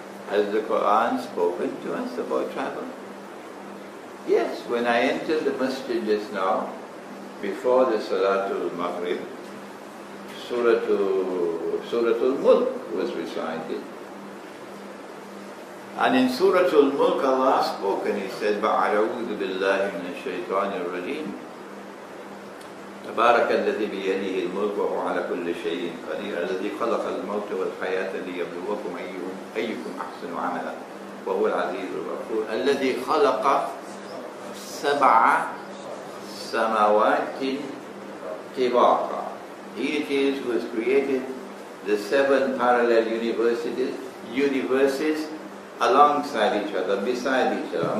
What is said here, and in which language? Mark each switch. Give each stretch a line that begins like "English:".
English: Has the Quran spoken to us about travel? Yes, when I entered the masjid just now, before the Salatul Maghrib, Suratul Mulk was recited. And in Suratul Mulk Allah spoke and He said,
Arabic: "Ba'a'udhu billahi minash shaitanir rajim. تبارك الذي بيده الملك وهو على كل شيء قدير الذي خلق الموت والحياة ليبلوكم أيكم أحسن عملا وهو العزيز الغفور الذي خلق 7 سماوات طباقا."
English: He it is who has created the 7 parallel universes alongside each other, beside each other.